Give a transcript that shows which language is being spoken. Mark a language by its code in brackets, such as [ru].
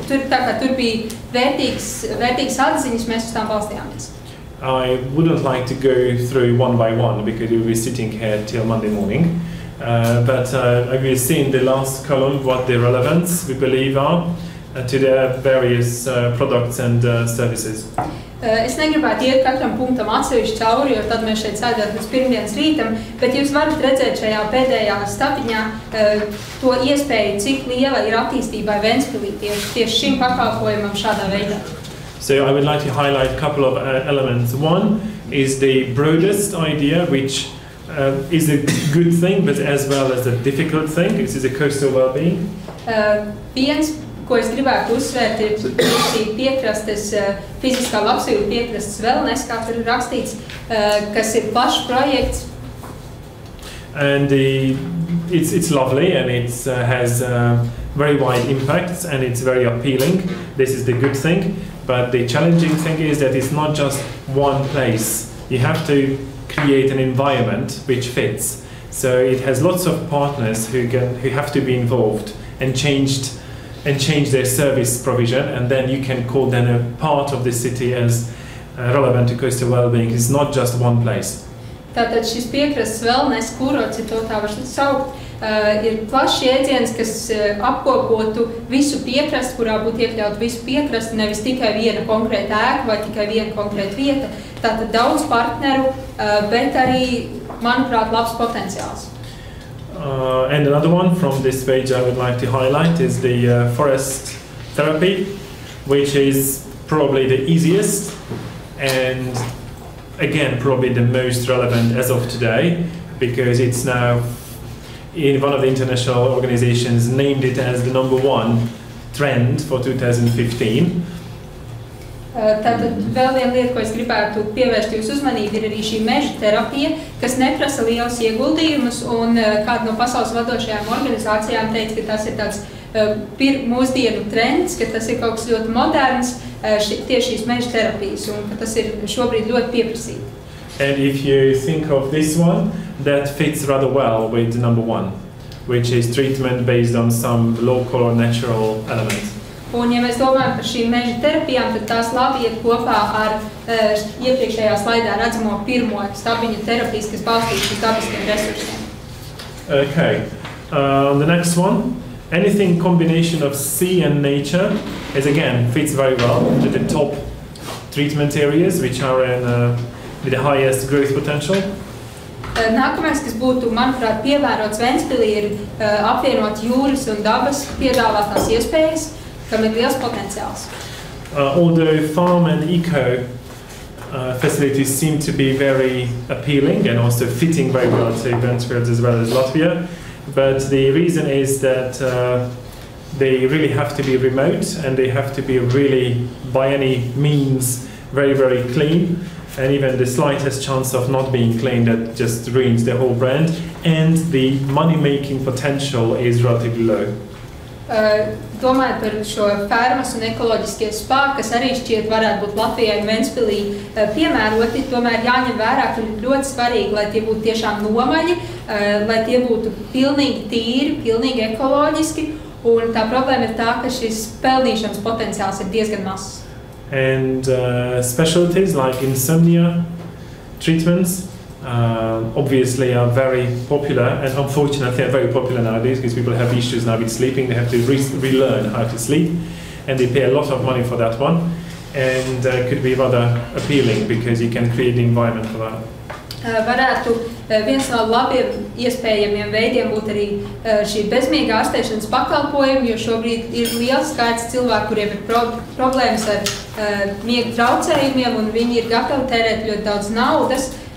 [lv] Tur bija vērtīgas atziņas, mēs uz tām balstījāmies. [en] I wouldn't like to go through one by one because you'll be sitting here till Monday morning. But I will see in the last column what the relevance we believe are to the various products and services. [lv] Es negribētu iet katram punktam atsevišķi cauri, jo tad mēs šeit sēdētu līdz pirmdienas rītam, bet jūs varat redzēt šajā pēdējā stabiņā to iespēju, cik liela ir attīstībai Ventspilī tieši šim pakalpojumam šādā veidā. [en] So I would like to highlight a couple of elements. One is the broadest idea, which is a good thing, but as well as a difficult thing. This is a coastal well-being. [lv] Viens, ko es gribētu uzsvērt, ir šī piekrastes, fiziskā labsajūta piekrastes wellness, kā tur ir rakstīts, kas ir plašs projekts. [en] And it's lovely and it has very wide impacts and it's very appealing. This is the good thing. But the challenging thing is that it's not just one place. You have to create an environment which fits. So it has lots of partners who have to be involved and changed and change their service provision, and then you can call them a part of the city as relevant to coastal well-being. It's not just one place. [lv] Tātad šis piekrastes wellness kurorts, ja to tā var saukt, ir plašs jēdziens, kas apkopotu visu piekrasti, kurā būtu iekļaut visu piekrasti, nevis tikai viena konkrēta ēka vai tikai viena konkrēta vieta. Tātad daudz partneru, bet arī, manuprāt, labs potenciāls. [en] And another one from this page I would like to highlight is the forest therapy, which is probably the easiest and again probably the most relevant as of today, because it's now in one of the international organizations named it as the #1 trend for 2015. [lv] Tātad vēl viena lieta, ko es gribētu pievērst jūsu uzmanību, ir arī šī meža terapija, kas neprasa liels ieguldījumus, un kāda no pasaules vadošajām organizācijām teica, ka tas ir tāds mūsdienu trends, ka tas ir kaut kas ļoti moderns, tieši šīs meža terapijas, un ka tas ir šobrīd ļoti pieprasīti. [en] And if you think of this one, that fits rather well with the #1, which is treatment based on some local or natural elements. [lv] Un, ja mēs domājam par šīm meža terapijām, tad tās labi iet kopā ar iepriekšējā slaidā redzamo pirmo stabiņu terapijas, kas balstītas uz dabiskiem resursiem. [en] Okay, the next one. Anything combination of sea and nature is again fits very well to the top treatment areas, which are with the highest growth potential. [lv] Nākamais, kas būtu, manuprāt, pievērots Ventspilī, ir apvienot jūras un dabas piedāvātās iespējas, kam ir liels potenciāls. [en] Although farm and eco facilities seem to be very appealing and also fitting very well to Ventspils as well as Latvia, but the reason is that they really have to be remote and they have to be really, by any means, very, very clean. And even the slightest chance of not being clean, that just ruins the whole brand. And the money-making potential is relatively low. [lv] Domājot par šo fermas un ekoloģiskie spā, kas arī šķiet varētu būt Latvijai un Ventspilī piemēroti, tomēr jāņem vērā, ka ir ļoti svarīgi, lai tie būtu tiešām nomaļi, lai tie būtu pilnīgi tīri, pilnīgi ekoloģiski, un tā problēma ir tā, ka šis pelnīšanas potenciāls ir diezgan mazs. [en] And specialties like insomnia treatments obviously are very popular, and unfortunately are very popular nowadays because people have issues now with sleeping. They have to relearn how to sleep, and they pay a lot of money for that one, and could be rather appealing because you can create the environment for that. [lv] Varētu viens no labiem iespējamiem veidiem būt arī šī bezmiega ārstēšanas pakalpojumi, jo šobrīd ir liels skaits cilvēku, kuriem ir problēmas ar miega traucējumiem, un viņi ir gatavi tērēt ļoti daudz naudas.